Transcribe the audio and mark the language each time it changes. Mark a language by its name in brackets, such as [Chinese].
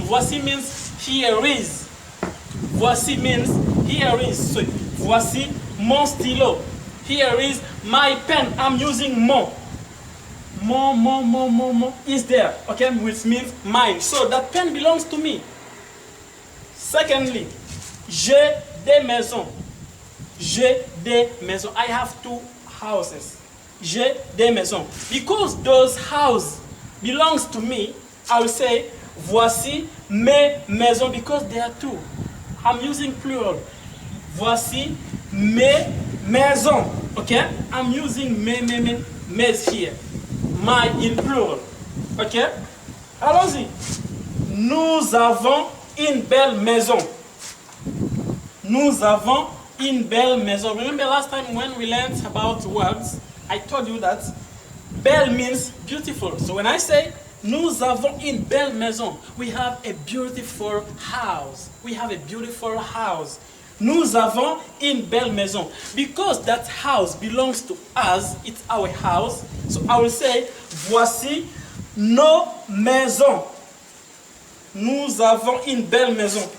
[English] Voici means here is. Voici means here is. So [French] voici mon stylo. [English] Here is my pen. I'm using mon. Mon is there, okay, which means mine. So that pen belongs to me. Secondly, [French] j'ai des maisons. J'ai des maisons. [English] I have two houses. [French] J'ai des maisons. [English] Because those houses belongs to me, I will say [French] voici mes maisons [English] because there are two. I'm using plural. [French] Voici mes maisons. [English] Okay? I'm using mes here. My in plural. Okay? [French] Allons-y. Nous avons une belle maison. Nous avons une belle maison. [English] Remember last time when we learned about words, I told you that belle means beautiful. So when I say [French] nous avons une belle maison, [English] we have a beautiful house. We have a beautiful house. [French] Nous avons une belle maison. [English] Because that house belongs to us, it's our house. So I will say, [French] voici nos maisons. Nous avons une belle maison.